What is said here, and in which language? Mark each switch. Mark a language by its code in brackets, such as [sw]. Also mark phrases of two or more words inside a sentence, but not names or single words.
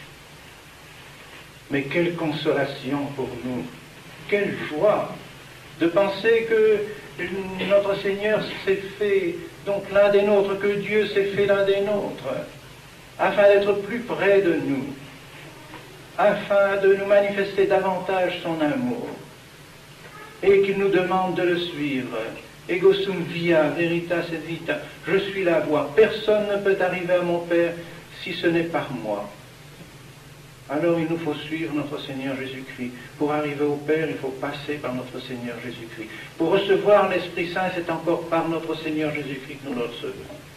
[fr] Mais quelle consolation pour nous, quelle joie de penser que notre Seigneur s'est fait donc l'un des nôtres, que Dieu s'est fait l'un des nôtres, afin d'être plus près de nous, afin de nous manifester davantage son amour, et qu'il nous demande de le suivre. [la] Ego sum via, veritas et vita. [fr] Je suis la voie. Personne ne peut arriver à mon Père si ce n'est par moi. Alors il nous faut suivre notre Seigneur Jésus-Christ. Pour arriver au Père, il faut passer par notre Seigneur Jésus-Christ. Pour recevoir l'Esprit Saint, c'est encore par notre Seigneur Jésus-Christ que nous le recevons.